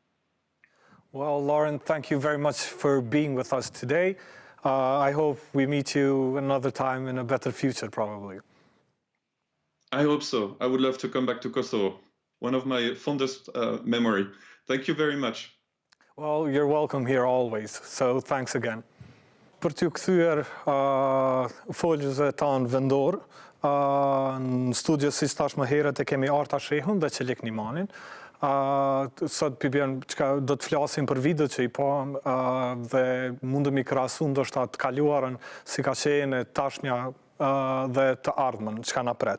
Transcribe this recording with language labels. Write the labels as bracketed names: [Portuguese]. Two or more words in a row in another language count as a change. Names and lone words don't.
[English] Well, Laurent, thank you very much for being with us today. I hope we meet you another time in a better future, probably. I hope so. I would love to come back to Kosovo. One of my fondest memory. Thank you very much. Well, you're welcome here always. So thanks again. [Albanian] Për t'ju kthyer foljes e tanë vendor, në studio si thash më herët e kemi Arta Shehun dhe Çelik Nimanin. Sot do të flasim për video që i pam dhe mundemi krahasu ndoshta të kaluarën si ka qenë tashmja dhe të ardhmen, çka na pret.